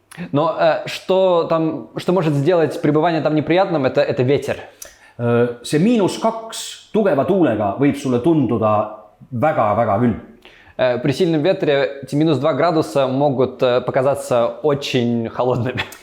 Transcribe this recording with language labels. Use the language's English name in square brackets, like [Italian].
[Russian] Но что может сделать пребывание там неприятным, это ветер. [Estonian] See -2 tugeva tuulega võib sulle tunduda väga-väga külm. [Russian] При сильном ветре эти -2 градуса могут показаться очень холодными.